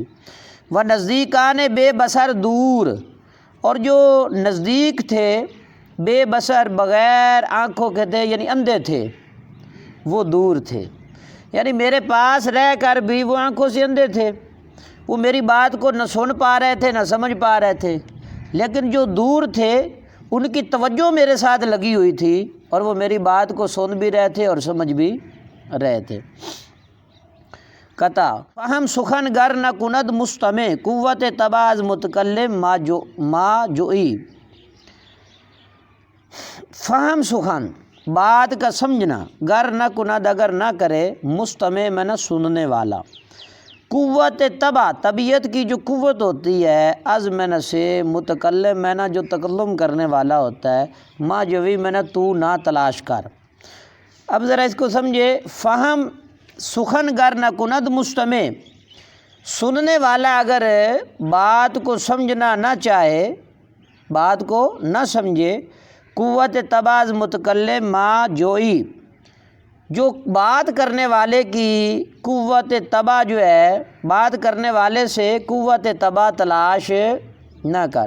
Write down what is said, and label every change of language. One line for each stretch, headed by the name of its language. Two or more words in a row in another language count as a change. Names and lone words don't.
Urdu: وہ نزدیکان بے بصر دور، اور جو نزدیک تھے بے بصر، بغیر آنکھوں کے تھے، یعنی اندھے تھے، وہ دور تھے، یعنی میرے پاس رہ کر بھی وہ آنکھوں سے اندھے تھے، وہ میری بات کو نہ سن پا رہے تھے نہ سمجھ پا رہے تھے، لیکن جو دور تھے ان کی توجہ میرے ساتھ لگی ہوئی تھی اور وہ میری بات کو سن بھی رہے تھے اور سمجھ بھی رہے تھے۔
Persian: قطع فہم سخن گر نہ کند مستمع، قوت تباز متکلم ما جوئی، فہم سخن
Urdu: بات کا سمجھنا،
Persian: گر نہ کند
Urdu: اگر نہ کرے، مستمع میں نہ سننے والا، قوت طبع طبیعت کی جو قوت ہوتی ہے، از میں نہ سے، متکلم میں نہ جو تکلم کرنے والا ہوتا ہے، ما جوی میں نہ تو نہ تلاش کر۔ اب ذرا اس کو سمجھے،
Persian: فہم سخن گر نہ کند مستمع،
Urdu: سننے والا اگر بات کو سمجھنا نہ چاہے، بات کو نہ سمجھے،
Persian: قوت طبع متکلم ما جوئی،
Urdu: جو بات کرنے والے کی قوت طبع جو ہے، بات کرنے والے سے قوت طبع تلاش نہ کر۔